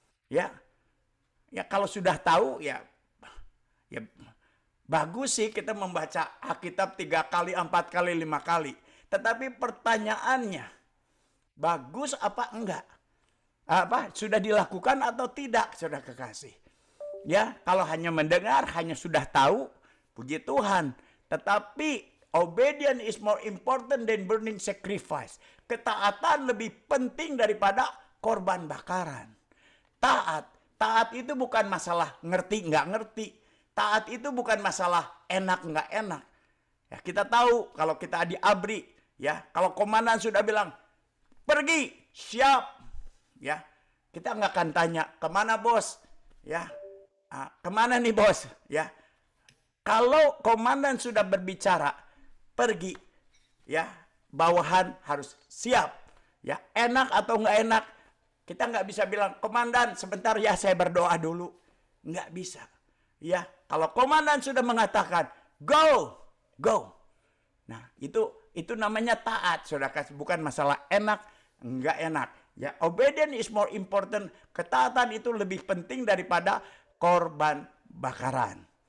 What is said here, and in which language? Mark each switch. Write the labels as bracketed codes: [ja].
[id] Ya. Ya kalau sudah tahu ya bagus sih kita membaca Alkitab 3 kali, 4 kali, 5 kali. Tetapi pertanyaannya, bagus apa enggak? Apa sudah dilakukan atau tidak, saudara kekasih? Ya, kalau hanya mendengar, hanya sudah tahu, puji Tuhan. Tetapi [en] obedience is more important than burning sacrifice. [id] Ketaatan lebih penting daripada korban bakaran. Taat itu bukan masalah ngerti nggak ngerti. Taat itu bukan masalah enak nggak enak. Ya, kita tahu kalau kita di ABRI, ya, kalau komandan sudah bilang pergi, siap, ya, kita nggak akan tanya kemana bos, ya, kemana nih bos, ya. Kalau komandan sudah berbicara pergi, ya, bawahan harus siap, ya, enak atau nggak enak, kita nggak bisa bilang komandan sebentar ya saya berdoa dulu, nggak bisa, ya. Kalau komandan sudah mengatakan go, go, nah itu namanya taat, saudara kasih, bukan masalah enak nggak enak. Ya, [en] obedience is more important. [id] Ketaatan itu lebih penting daripada korban bakaran.